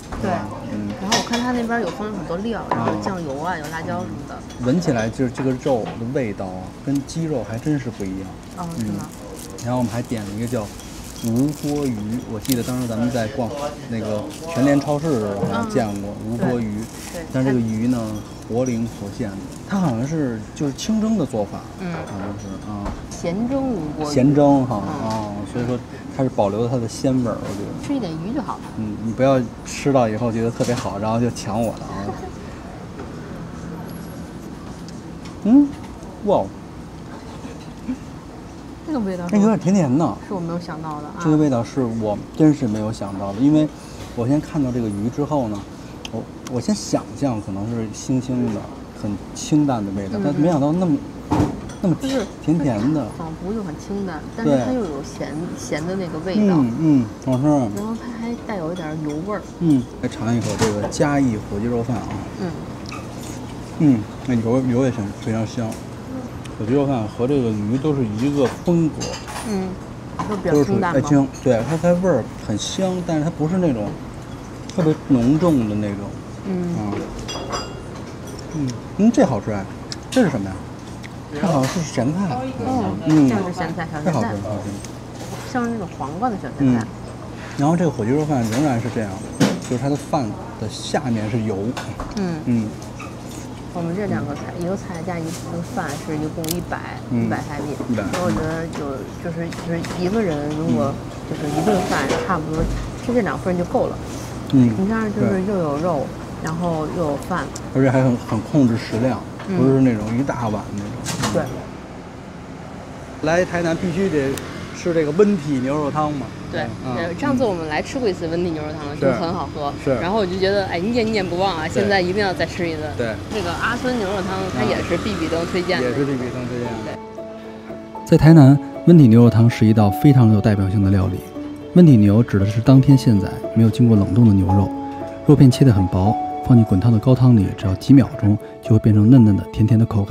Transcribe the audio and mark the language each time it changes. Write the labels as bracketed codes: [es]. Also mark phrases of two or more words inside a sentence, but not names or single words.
[zh] 對，然後我看它那邊有放很多料，然後醬油啊，有辣椒什麼的。聞起來就是這個肉的味道啊，跟雞肉還真是不一樣。是嗎？然後我們還點了一個叫吳郭魚，我記得當時咱們在逛那個全聯超市的時候好像見過吳郭魚，但是這個魚呢活靈活現的，它好像是就是清蒸的做法，好像是鹹蒸吳郭魚。鹹蒸哈所以說它是保留了它的鮮味兒，我覺得。吃一點魚就好了。你不要吃到以後覺得特別好，然後就搶我的啊。哇，這個味道有點甜甜的，是我沒有想到的。這個味道是我真是沒有想到的，因為我先看到這個魚之後呢，我先想象可能是腥腥的、很清淡的味道，但沒想到那麼甜甜的，仿佛又很清淡，但是它又有鹹的那個味道。好吃。然後它還帶有一點油味兒。來嘗一口這個嘉義火雞肉飯啊。那油也非常香。火雞肉飯和這個魚都是一個風格。都比較清淡嘛。對，它味兒很香，但是它不是那種特別濃重的那種。這好吃哎，這是什麼呀？這好像是鹹菜。像是鹹菜，小鹹菜。這好吃，像是那種黃瓜的小鹹菜。然後這個火雞肉飯仍然是這樣，就是它的飯的下面是油。我們這兩個菜，一個菜加一個飯是一共100台幣。所以我覺得就是一個人如果就是一頓飯差不多吃這2份就夠了。你看就是又有肉，然後又有飯，而且還很控制食量，不是那種一大碗那種。對。來台南必須得吃這個溫體牛肉湯嘛。對，上次我們來吃過一次溫體牛肉湯，就很好喝。然後我就覺得哎，念念不忘啊，現在一定要再吃一次。對，這個阿孫牛肉湯，它也是必比登推薦的。也是必比登推薦的。在台南，溫體牛肉湯是一道非常有代表性的料理。溫體牛指的是當天現宰、沒有經過冷凍的牛肉，肉片切得很薄，放進滾燙的高湯裡，只要幾秒鐘就會變成嫩嫩的、甜甜的口感。